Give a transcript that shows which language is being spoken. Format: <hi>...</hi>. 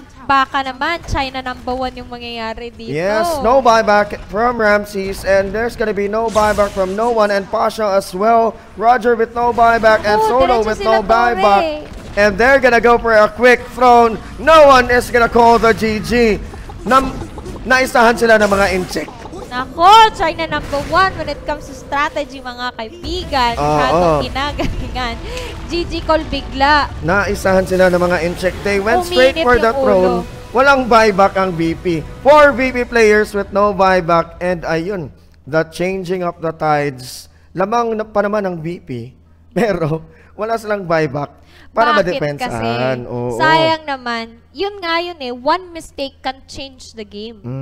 <tl>Baka naman, China #1 yung mangyayari dito.</tl> <en>Yes, no buyback from Ramses, and there's gonna be no buyback from no one, and Pasha as well. Roger with no buyback, and Solo with no buyback. And they're gonna go for a quick throne. No one is gonna call the GG.</en> <tl>Naisahan sila ng mga insect. Nako, China #1</tl> <en>when it comes to strategy,</en> <tl>mga kaibigan. Masyadong kinagalingan. GG call bigla. Naisahan sila ng mga insect.</tl> <en>They went straight for the throne.</en> <tl>Walang buyback ang VP.</tl> <en>4 VP players with no buyback. And ayun, the changing of the tides.</en> <tl>Lamang pa naman ang VP. Pero wala silang buyback para madepensahan. Sayang naman. Yun nga yun</tl> <en>one mistake can change the game.</en>